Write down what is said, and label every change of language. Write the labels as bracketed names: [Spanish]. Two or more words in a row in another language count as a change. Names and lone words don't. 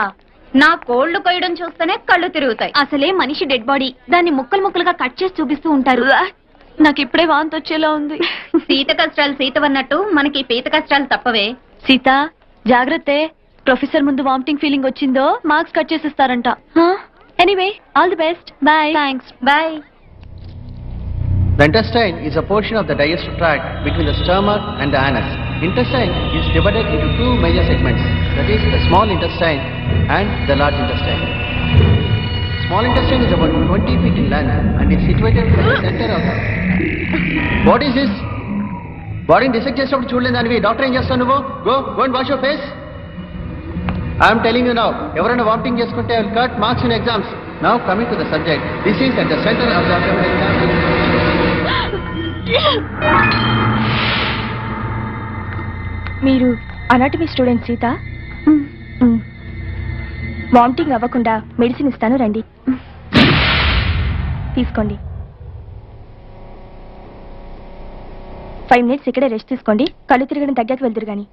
[Telugu] నా కోళ్లు కొయ్యడం చూస్తేనే కళ్ళు తిరుగుతాయి. అసలే మనిషి [English] dead body, [Telugu] దాన్ని ముక్కలు ముక్కలుగా కట్ చేసి చూపిస్తూ ఉంటారు. నాకు ఇప్పుడే వాంతి వచ్చేలా ఉంది. సీత కష్టాలు సీతవన్నట్టు మనకి పీత కష్టాలు తప్పవే. సీత జాగ్రత్త, ప్రొఫెసర్ ముందు [English] vomiting feeling [Telugu] వచ్చిందో [English] marks cut [Telugu] చేసిస్తారంట. [English] Anyway, all the best. Bye. Thanks. Bye. The intestine is a portion of the digestive tract between the stomach and the anus. Intestine is divided into two major segments, that is the small intestine and the large intestine. Small intestine is about 20 feet in length and is situated at the center of. What is this? Body dissect [Telugu] చేసినప్పుడు చూడలేదు దానివి. డాక్టర్ ఏం చేస్తావు నువ్వు? [English] Go and wash your face. I am telling you now, [Telugu] ఎవరైనా వామిటింగ్ చేసుకుంటే [English] I will cut marks in exams. Now coming to the subject, this is at the center of the abdominal cavity. [Telugu] మీరు [English] anatomy student [Telugu] సీత? వామిటింగ్ అవ్వకుండా మెడిసిన్ ఇస్తాను, రండి తీసుకోండి. 5 minutes ఇక్కడే రెస్ట్ తీసుకోండి, కళ్ళు తిరగడం తగ్గాక వెళ్తురు కానీ.